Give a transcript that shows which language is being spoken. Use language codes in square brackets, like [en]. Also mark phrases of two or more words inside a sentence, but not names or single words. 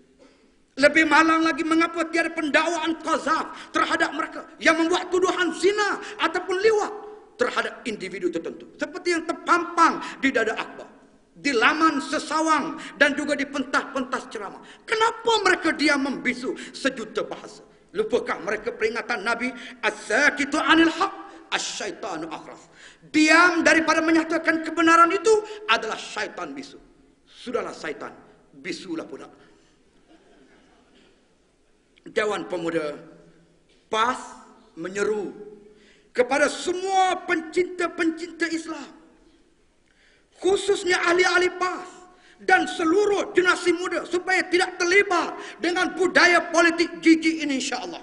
[ms] Lebih malang lagi, mengapa tiada pendakwaan qazaf terhadap mereka yang membuat tuduhan zina ataupun liwat terhadap individu tertentu, seperti yang terpampang di Dada Akbar, di laman Sesawang dan juga di pentas-pentas ceramah. Kenapa mereka diam membisu sejuta bahasa? Lupakah mereka peringatan Nabi, [ar] الساكت عن الحق شيطان أخرس? [ms] Diam daripada menyatakan kebenaran itu adalah syaitan bisu. Sudahlah syaitan, bisulah pula. Dewan Pemuda PAS menyeru kepada semua pencinta-pencinta Islam, khususnya ahli-ahli PAS dan seluruh generasi muda, supaya tidak terlibat dengan budaya politik jijik ini, insya-Allah.